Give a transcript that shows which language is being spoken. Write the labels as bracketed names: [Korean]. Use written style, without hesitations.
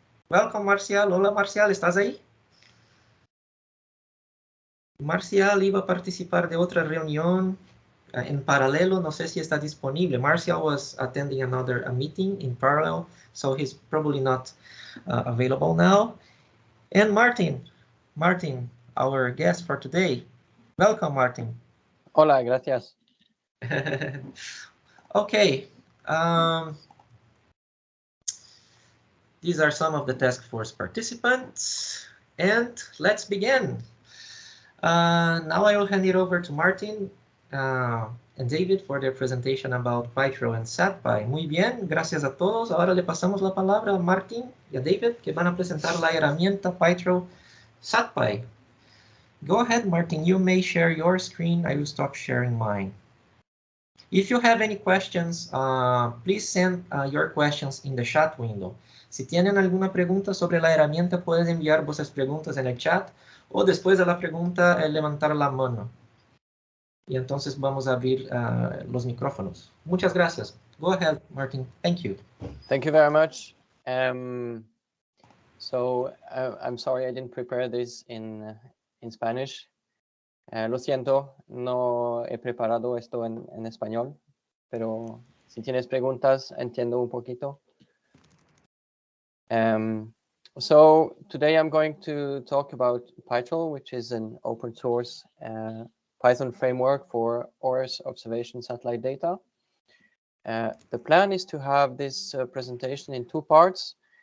[English] Welcome, Marcial. [Spanish] Hola, Marcial, ¿estás ahí? Marcial iba a participar de otra reunión en paralelo. No sé si está disponible. [English] Marcial was attending a meeting in parallel, so he's probably not available now. And Martin, our guest for today. Welcome, Martin. [Spanish] Hola, gracias. Okay. [English] These are some of the task force participants, and let's begin. Now I will hand it over to Martin and David for their presentation about Pytroll and Satpai. [Spanish] Muy bien, gracias a todos. Ahora le pasamos la palabra a Martin y a David, que van a presentar la herramienta Pytroll Satpai. [English] Go ahead, [Spanish] Martin. [English] You may share your screen. I will stop sharing mine. If you have any questions, please send your questions in the chat window. [Spanish] Si tienen alguna pregunta sobre la herramienta, pueden enviar vuestras preguntas en el chat o después de la pregunta levantar la mano. Y entonces vamos a abrir los micrófonos. Muchas gracias. [English] Go ahead, Martin. Thank you. Thank you very much. So I'm sorry I didn't prepare this in Spanish. [Spanish] Lo siento, no he preparado esto en español, pero si tienes preguntas, entiendo un poquito. [English] So today I'm going to talk about Pytroll, which is an open source Python framework for Earth observation satellite data. The plan is to have this presentation in two parts.